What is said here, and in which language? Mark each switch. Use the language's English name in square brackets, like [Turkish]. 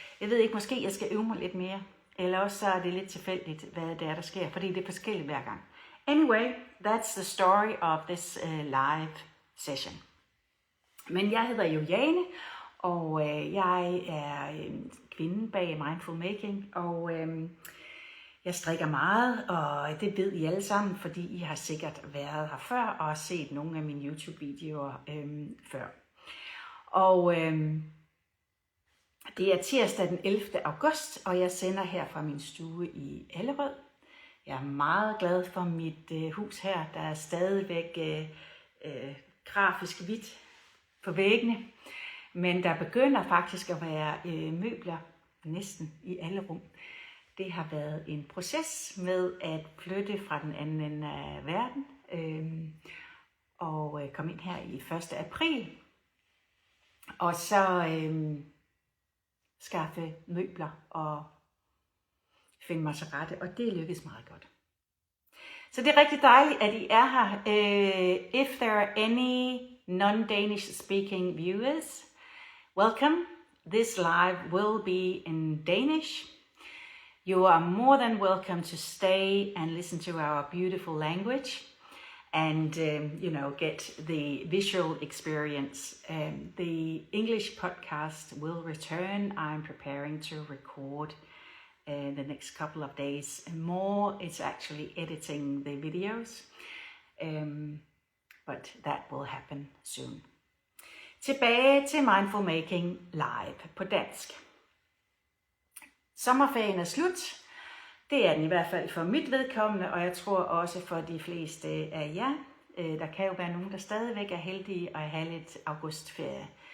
[Danish] Jeg ved ikke, måske jeg skal øve mig lidt mere, eller også så er det lidt tilfældigt, hvad det er, der sker, fordi det er forskelligt hver gang. [English] Anyway, that's the story of this live session. [Danish] Men jeg hedder jo Jane, og jeg er en kvinde bag Mindful Making, og jeg strikker meget, og det ved I alle sammen, fordi I har sikkert været her før og set nogle af mine YouTube-videoer før. Og det er tirsdag den 11. august, og jeg sender her fra min stue i Allerød. Jeg er meget glad for mit hus her. Der er stadigvæk grafisk hvidt på væggene, men der begynder faktisk at være møbler næsten i alle rum. Det har været en proces med at flytte fra den anden ende af verden og komme ind her i 1. april. Og så skaffe møbler og finde mig til rette, og det lykkes meget godt. Så det er rigtig dejligt, at I er her. [English] If there are any non-Danish speaking viewers, welcome. This live will be in Danish. You are more than welcome to stay and listen to our beautiful language and get the visual experience. The English podcast will return. I'm preparing to record the next couple of days and more. It's actually editing the videos, but that will happen soon. [Danish] Tilbage til Mindful Making Live på dansk. Sommerferien er slut. Det er den i hvert fald for mit vedkommende, og jeg tror også for de fleste af jer. Der kan jo være nogen, der stadigvæk er heldige at have lidt augustferie.